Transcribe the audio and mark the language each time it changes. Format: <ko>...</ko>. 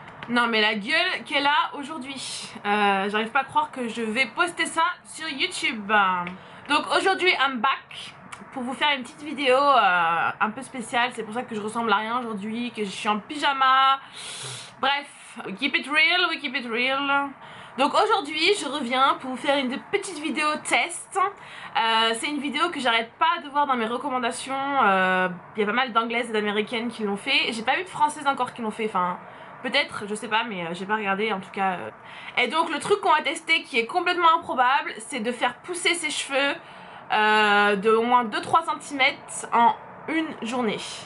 <fr>Non mais la gueule qu'elle a aujourd'hui. J'arrive pas à croire que je vais poster ça sur YouTube. Donc aujourd'hui</fr> <en>I'm back</en> <fr>pour vous faire une petite vidéo un peu spéciale. C'est pour ça que je ressemble à rien aujourd'hui, que je suis en pyjama.</fr> <en>Bref, we keep it real, we keep it real.</en> <fr>Donc aujourd'hui je reviens pour vous faire une petite vidéo test. C'est une vidéo que j'arrête pas de voir dans mes recommandations. Il y a pas mal d'anglaises et d'américaines qui l'ont fait. J'ai pas vu de françaises encore qui l'ont fait, enfin peut-être, je sais pas, mais j'ai pas regardé en tout cas. Et donc le truc qu'on va tester qui est complètement improbable, c'est de faire pousser ses cheveux de au moins 2-3 cm en une journée.</fr>